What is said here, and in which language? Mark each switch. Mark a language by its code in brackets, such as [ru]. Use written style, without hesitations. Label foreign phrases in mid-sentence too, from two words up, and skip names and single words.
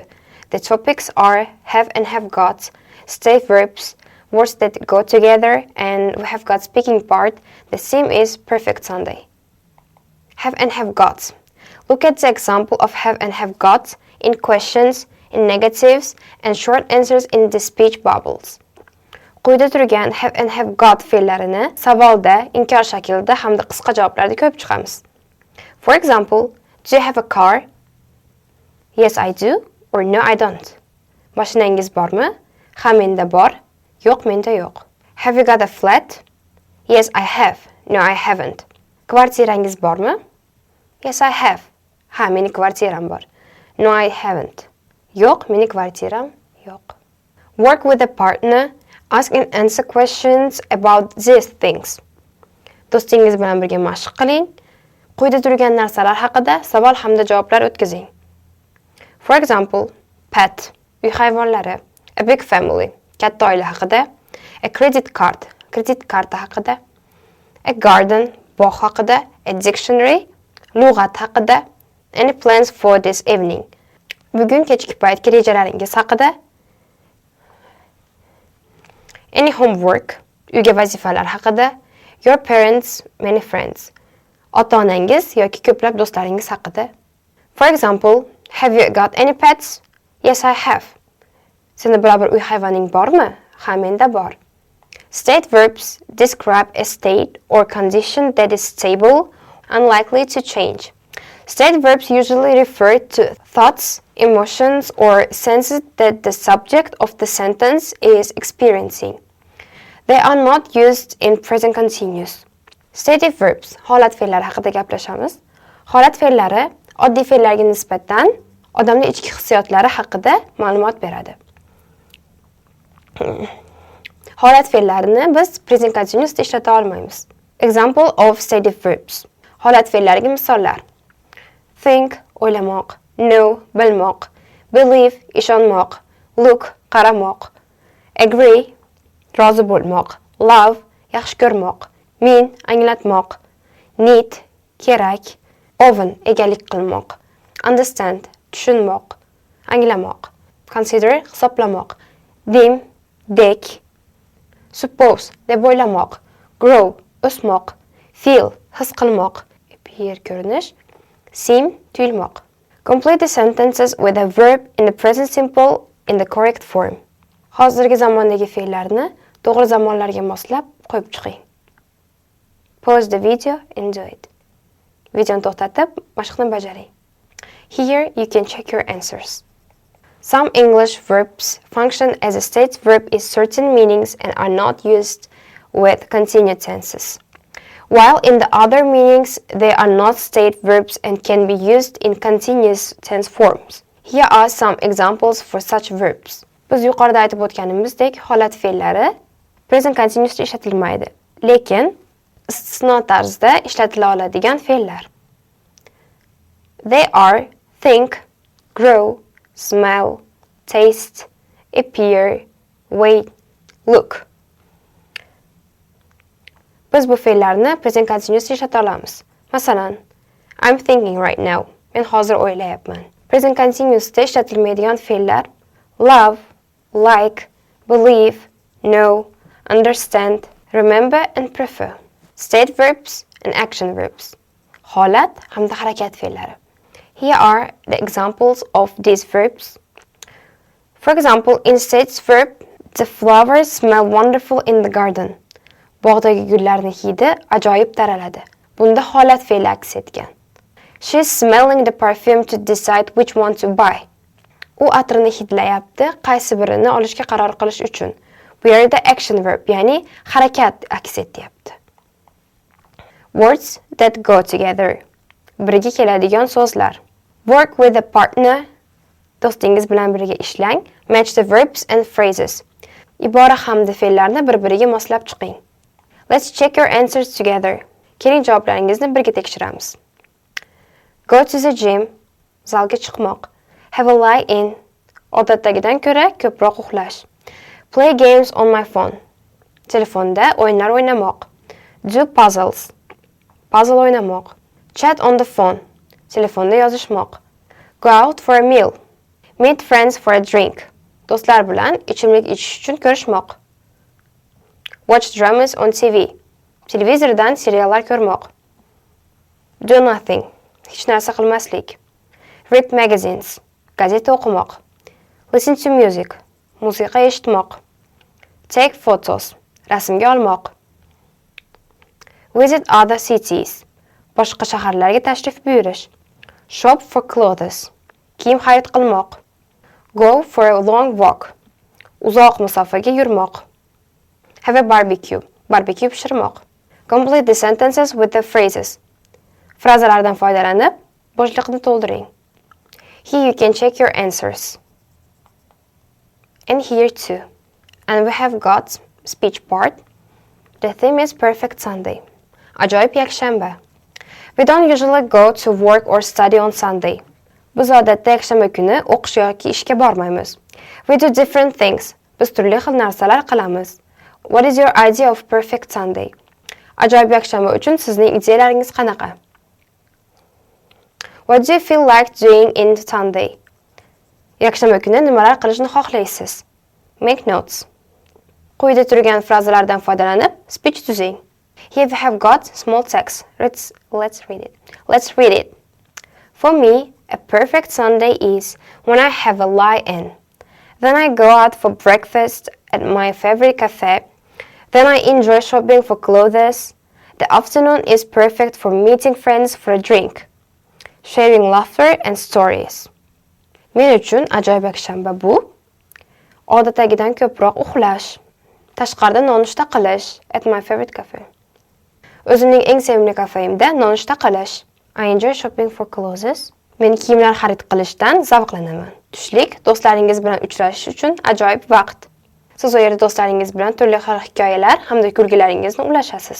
[en] The topics are have and have got, state verbs, words that go together, and we have got speaking part. The theme is Perfect Sunday. Have and have got. Look at the example of have and have got in questions, in negatives, and short answers in the speech bubbles. [uz] Quyida turgan [en] have and have got [uz] fe'llarini savolda, inkor shaklida hamda qisqa javoblarda ko'rib chiqamiz. [en] For example, do you have a car? Yes, I do. Or no, I don't. [uz] Mashinangiz bormi? Ha, menda bor. Yo'q, menda yo'q. [en] Have you got a flat? Yes, I have. No, I haven't. [uz] Kvartirangiz bormi? [en] Yes, I have. [uz] Ha, meni kvartiram bor. [en] No, I haven't. [uz] Yo'q, meni kvartiram yo'q. [en] Work with a partner. Ask and answer questions about these things. [uz] Do'stingiz bilan birga mashq qiling. Quyida turgan narsalar haqida savol hamda javoblar o'tkazing. [en] For example, pet, [uz] uy hayvonlari, [en] a big family, [uz] katta oila haqida, [en] a credit card, [uz] kredit karta haqida, [en] a garden, [uz] bog' haqida, [en] a dictionary, [uz] lug'at haqida, [en] any plans for this evening, [uz] bugun kechki paytgi rejalaringiz haqida, [en] any homework, [uz] uyga vazifalar haqida, [en] your parents, many friends, [uz] ota-onangiz yoki ko'plab do'stlaringiz haqida. [en] For example, have you got any pets? Yes, I have. [uz] Senda biror uy hayvoning bormi? Ha, menda bor. [en] State verbs describe a state or condition that is stable, unlikely to change. State verbs usually refer to thoughts, emotions, or senses that the subject of the sentence is experiencing. They are not used in present continuous. Stative verbs, [uz] holat fe'llari haqida gaplashamiz. Holat fe'llari oddiy fe'llarga nisbatan odamning ichki hissiyotlari haqida ma'lumot beradi. Holat fe'llarini biz [en] present continuousda [uz] ishlata olmaymiz. [en] Example of stative verbs. [uz] Holat fe'llariga misollar. [en] Think, o'ylamoq, know, bilmoq, believe, ishonmoq, look, qaramoq, agree, [uz] rozi bo'lmoq, love, yaxshi ko'rmoq, mean, anglatmoq, need, kerak, own, egalik qilmoq, understand, tushunmoq, anglamoq, consider, hisoblamoq, deem, dek, suppose, deb o'ylamoq, grow, o'smoq, feel, his qilmoq, appear, ko'rinish, seem, tuyulmoq. [en] Complete the sentences with a verb in the present simple in the correct form. [uz] Hozirgi zamondagi fe'llarni to'g'ri zamonlarga moslab qo'yib chiqing. [en] Pause the video and do it. [uz] Videoni to'xtatib, mashqni bajaring. [en] Here you can check your answers. Some English verbs function as a state verb in certain meanings and are not used with continued tenses, while in the other meanings they are not state verbs and can be used in continuous tense forms. Here are some examples for such verbs. [uz] Biz yuqorida aytib o'tganimizdek, holat fe'llari [en] present continuousda [uz] ishlatilmaydi, lekin istisno tarzda ishlatila oladigan fe'llar. [en] They are think, grow, smell, taste, appear, wait, look. [uz] Biz bu fe'llarni [en] present continuousda [uz] ishlata olamiz. Masalan, [en] I'm thinking right now. [uz] Men hozir o'ylayapman. [en] Present continuousda [uz] ishlatilmaydigan fe'llar [en] love, like, believe, know, understand, remember and prefer. State verbs and action verbs. [uz] Holat hamda harakat fe'llari. [en] Here are the examples of these verbs. For example, in state verb, the flowers smell wonderful in the garden. [uz] Bog'dagi gullarning hidi ajoyib taraladi. Bunda holat fe'li aks etgan. [en] She is smelling the perfume to decide which one to buy. [uz] U atrini hidlayapti, qaysi birini olishga qaror qilish uchun. Bu yerda [en] action verb, [uz] ya'ni harakat aks etyapti. [en] Words that go together. [uz] Birga keladigan so'zlar. [en] Work with a partner. [uz] Do'stingiz bilan birga ishlang. [en] Match the verbs and phrases. [uz] Ibora hamda fe'llarni bir-biriga moslab chiqing. [en] Let's check your answers together. [uz] Keling javoblaringizni birga tekshiramiz. [en] Go to the gym. [uz] Zalga chiqmoq. [en] Have a lie in. [uz] Odatdagidan ko'ra ko'proq uxlash. [en] Play games on my phone. [uz] Telefonda o'yinlar o'ynamoq. [en] Do puzzles. [uz] Puzzle o'ynamoq. [en] Chat on the phone. [uz] telefonda yozishmoq. [en] Go out for a meal. Meet friends for a drink. [uz] Do'stlar bilan ichimlik ichish uchun ko'rishmoq. [en] Watch dramas on TV. [uz] Televizordan seriallar ko'rmoq. [en] Do nothing. [uz] Hech narsa qilmaslik. [en] Read magazines. [uz] Gazeta o'qimoq. [en] Listen to music. [uz] Musiqa eshitmoq. [en] Take photos. [uz] Rasmga olmoq. [en] Visit other cities. [uz] Boshqa shaharlarga tashrif buyurish. [en] Shop for clothes. [uz] Kiyim xarid qilmoq. [en] Go for a long walk. [uz] Uzoq masofaga yurmoq. [en] Have a barbecue. [uz] Barbecue pishirmoq. [en] Complete the sentences with the phrases. [uz] Frazalardan foydalanib, bo'shliqni to'ldiring. [en] Here you can check your answers. And here too. And we have got speech part. The theme is Perfect Sunday. [uz] Ajoyib yakshanba. [en] We don't usually go to work or study on Sunday. [uz] Biz odatda yakshanba kuni o'qish yoki ishga bormaymiz. [en] We do different things. [uz] Biz turli xil narsalar qilamiz. [en] What is your idea of perfect Sunday? [uz] Ajoyib yakshanba uchun sizning ideyalaringiz qanaqa? [en] What do you feel like doing in Sunday? [uz] Yakshanba kuni nimalar qilishni xohlaysiz? [en] Make notes. [uz] Quyida turgan frazalardan foydalanib, speech tuzing. [en] Here we have got small text. Let's read it. Let's read it. For me, a perfect Sunday is when I have a lie-in. Then I go out for breakfast at my favorite cafe. Then I enjoy shopping for clothes. The afternoon is perfect for meeting friends for a drink, sharing laughter and stories. [uz] Men uchun ajoyib yakshanba bu odatdagidan ko'proq uxlash, tashqarida nonushta qilish [en] at my favorite cafe. [uz] O'zimning eng sevimli kafemda nonushta qilish. [en] I enjoy shopping for clothes. [uz] Men kiyimlar xarid qilishdan zavqlanaman. Tushlik do'stlaringiz bilan uchrashish uchun ajoyib vaqt. Siz u yerda do'stlaringiz bilan turli xil hikoyalar hamda kulgilaringizni ulashasiz.